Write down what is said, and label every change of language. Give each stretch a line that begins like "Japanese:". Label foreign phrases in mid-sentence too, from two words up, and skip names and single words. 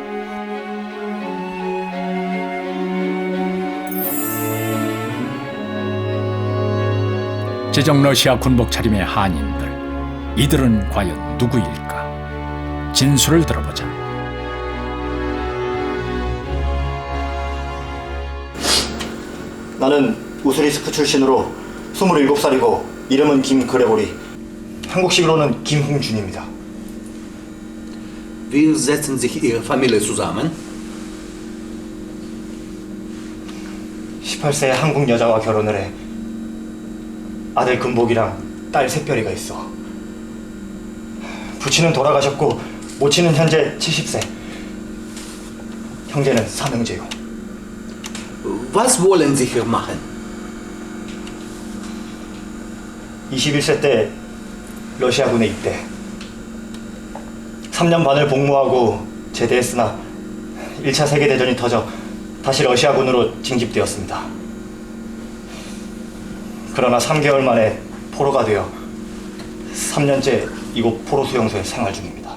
Korean: 제정 러시아 군복 차림의 한인들, 이들은 과연 누구일까? 진술을 들어보자. 나는 우스리스크 출신으로 27살이고 이름은 김그레고리, 한국식으로는 김흥준입니다.
German: Wie setzen sich Ihre Familie zusammen?
Korean: 18세 한국 여자와 결혼을 해 아들 금복이랑 딸 샛별이가 있어. 부친은 돌아가셨고 모친은 현재 70세. 형제는 삼형제요.
German: Was wollen Sie hier machen?
Korean: 21세 때 러시아군에 입대. 3년 반을 복무하고 제대했으나 1차 세계대전이 터져 다시 러시아군으로 징집되었습니다. 그러나 3개월 만에 포로가 되어 3년째 이곳 포로 수용소에 생활 중입니다.